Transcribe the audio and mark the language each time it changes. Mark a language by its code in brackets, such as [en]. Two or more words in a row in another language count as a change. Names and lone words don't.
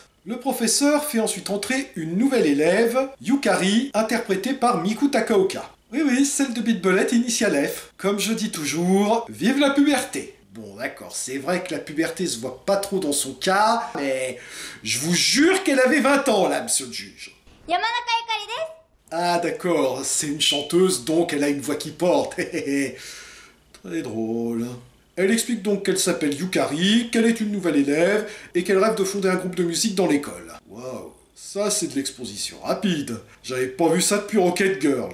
[fr] Le professeur fait ensuite entrer une nouvelle élève, Yukari, interprétée par Miku Takaoka. Oui, celle de Beat Bullet Initial F. Comme je dis toujours, vive la puberté. Bon, d'accord, c'est vrai que la puberté se voit pas trop dans son cas, mais je vous jure qu'elle avait 20 ans, là, monsieur le juge. [ja] Yamanaka Yukari desu. [fr] Ah, d'accord, c'est une chanteuse, donc elle a une voix qui porte. Très drôle. Elle explique donc qu'elle s'appelle Yukari, qu'elle est une nouvelle élève, et qu'elle rêve de fonder un groupe de musique dans l'école. Waouh, ça c'est de l'exposition rapide. J'avais pas vu ça depuis Rocket Girl.